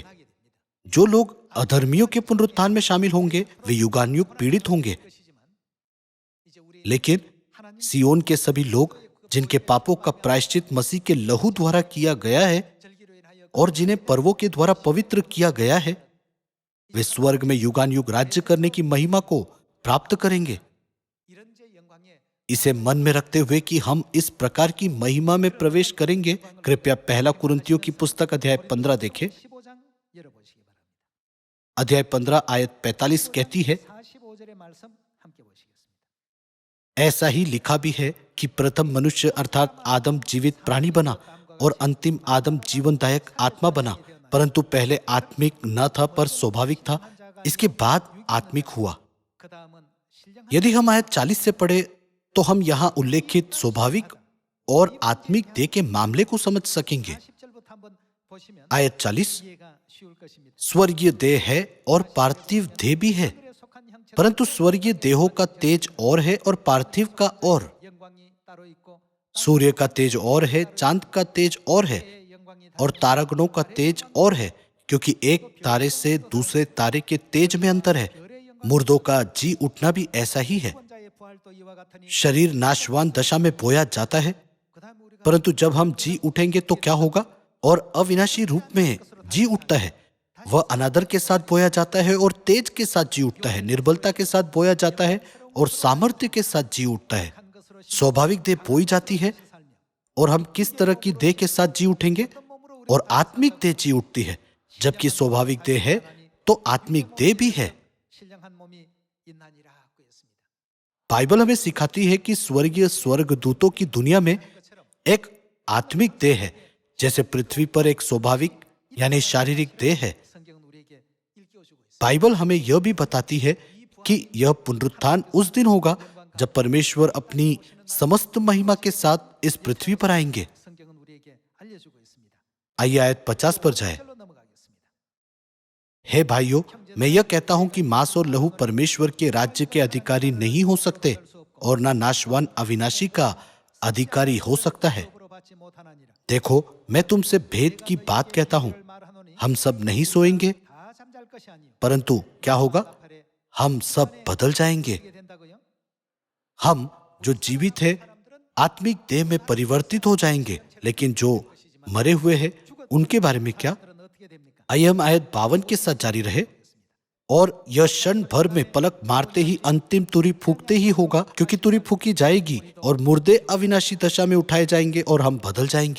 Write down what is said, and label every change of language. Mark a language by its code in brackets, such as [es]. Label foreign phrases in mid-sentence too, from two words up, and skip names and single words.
[hi] जो लोग अधर्मियों के पुनरुत्थान में शामिल होंगे वे युगानुयुग पीड़ित होंगे, लेकिन सियोन के सभी लोग जिनके पापों का प्रायश्चित मसीह के लहू द्वारा किया गया है और जिन्हें पर्वों के द्वारा पवित्र किया गया है, वे स्वर्ग में युगानुयुग राज्य करने की महिमा को प्राप्त करेंगे। इसे मन में रखते हुए कि हम इस प्रकार की महिमा में प्रवेश करेंगे, कृपया पहला कुरिन्थियों की पुस्तक अध्याय 15 देखें। [ko] 15장 열어보시기 바랍니다. [hi] अध्याय 15 आयत 45 कहती है, [ko] 45절의 말씀 함께 보시겠습니다. [hi] ऐसा ही लिखा भी है कि प्रथम मनुष्य अर्थात आदम जीवित प्राणी बना और अंतिम आदम जीवनदायक आत्मा बना, परंतु पहले आत्मिक न था पर स्वाभाविक था, इसके बाद आत्मिक हुआ। [ko] 그다음은 신령한 [hi] यदि हम आयत 40 से पढ़े तो हम यहाँ उल्लेखित स्वाभाविक और आत्मिक देह के मामले को समझ सकेंगे। [ko] 40절부터 한번 보시면 [hi] आयत 40, [ko] 이해가 쉬울 것입니다. [hi] स्वर्गीय देह है और पार्थिव देह भी है, [ko] 하늘에 속한 형체는 [hi] परंतु स्वर्गीय देहों का तेज और है और पार्थिव का और। [ko] 영광이 따로 있고 [hi] सूर्य का तेज और है, चांद का तेज और है, [ko] 땅의 영광이 [hi] और तारागणों का तेज और है, क्योंकि एक तारे से दूसरे तारे के तेज में अंतर है। मुर्दों का जी उठना भी ऐसा ही है। [ko] 자의 부활도 이와 같으니 [hi] शरीर नाशवान दशा में बोया जाता है, [ko] 그다음 우리가 [hi] परंतु जब हम जी उठेंगे तो क्या होगा? और अविनाशी रूप में जी उठता है। वह अनादर के साथ बोया जाता है और तेज के साथ जी उठता है, निर्बलता के साथ बोया जाता है और सामर्थ्य के साथ जी उठता है। [ko] 한 것으로 [hi] स्वाभाविक देह बोई जाती है और हम किस तरह की देह के साथ जी उठेंगे? और आत्मिक देह जी उठती है। जबकि स्वाभाविक देह है तो आत्मिक देह भी है। [ko] 신령한 몸이 있나니라고 했습니다. [hi] बाइबल हमें सिखाती है कि स्वर्गीय स्वर्गदूतों की दुनिया में एक आत्मिक देह है, जैसे पृथ्वी पर एक स्वाभाविक यानी शारीरिक देह है। [ko] 성경은 우리에게 일깨워주고 있습니다. [hi] बाइबल हमें यह भी बताती है कि यह पुनरुत्थान उस दिन होगा जब परमेश्वर अपनी समस्त महिमा के साथ इस पृथ्वी पर आएंगे। [ko] 성경은 우리에게 알려주고 있습니다. [hi] आइए आयत 50 पर जाए। [ko] 절로 넘어가겠습니다. [hi] हे भाइयों, मैं यह कहता हूं कि मांस और लहू परमेश्वर के राज्य के अधिकारी नहीं हो सकते और ना नाशवान अविनाशी का अधिकारी हो सकता है। [ko] 법으로 받지 못하나니라. [hi] देखो, मैं तुमसे भेद की बात कहता हूं। [ko] 말하노니 [hi] हम सब नहीं सोएंगे, [ko] 다 잠잘 것이 아니요. [hi] परंतु क्या होगा? [ko] 팔에 [hi] हम सब बदल जाएंगे। [ko] 이게 된다고요? [hi] हम जो जीवित है आत्मिक देह में परिवर्तित हो जाएंगे, लेकिन जो मरे हुए हैं उनके बारे में क्या? [ko] 그들은 어떻게 됩니까? [hi] आइए हम आयत 52 के साथ जारी रहे। और यह क्षण भर में पलक मारते ही अंतिम तुरी फूकते ही होगा, क्योंकि तुरी फूकी जाएगी और मुर्दे अविनाशी दशा में उठाए जाएंगे और हम बदल जाएंगे।